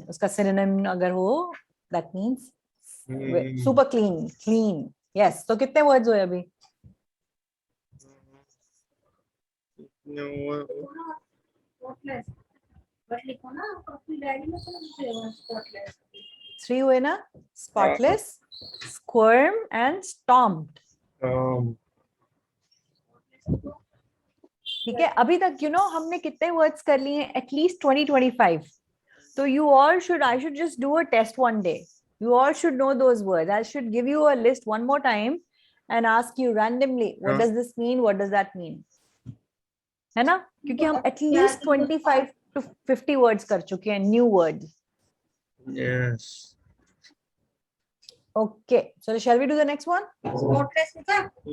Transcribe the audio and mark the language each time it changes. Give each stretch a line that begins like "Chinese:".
Hindi: उसका synonym अगर हो
English: that means super clean. Clean. Yes.
Hindi: तो कितने words हुए अभी?
English: No. Spotless.
Hindi: बट लिखो ना अपनी डायरी में तो spotless. 3 हुए ना?
English: Spotless, squirm and stomped.
Hindi: ठीक है. अभी तक हमने कितने वर्ड्स कर लिए हैं?
English: At least 20-25. So you all should, I should just do a test one day. You all should know those words. I should give you a list one more time and ask you randomly, what does this mean? What does that mean?
Hindi: है ना? क्योंकि हम at least 25 to 50 words कर चुके हैं, new words.
English: Yes. Okay. So shall we do the next one?
Hindi: Spotless लिखा.